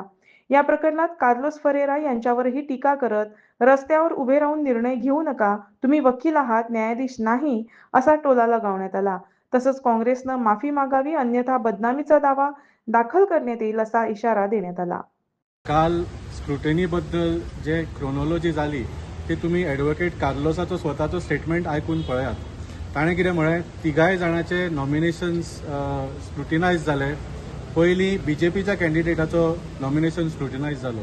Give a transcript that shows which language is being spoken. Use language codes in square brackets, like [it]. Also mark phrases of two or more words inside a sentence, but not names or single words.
[mr] या प्रकरणात कार्लोस फरेरा यांच्यावरही टीका करत रस्त्यावर उभे राहून निर्णय घेऊ नका, तुम्ही वकील आहात, न्यायाधीश नाही, असा टोला लगावण्यात आला. तसंच काँग्रेसनं माफी मागावी अन्यथा बदनामीचा दावा दाखल करण्यात येईल असा इशारा देण्यात आला. [kok] काल स्क्रुटिनीबद्दल जे क्रोनॉलॉजी जाली ती तुम्ही ॲडव्होकेट कार्लोसाचो स्वताचो स्टेटमेंट आयकून पळयात. ताणें कितें म्हळें, तिगाय जाणांचे नॉमिनेशन्स स्क्रुटिनायज जाले. पयलीं BJPच्या कॅन्डिडेटाचो नॉमिनेशन स्क्रुटिनायज जालो.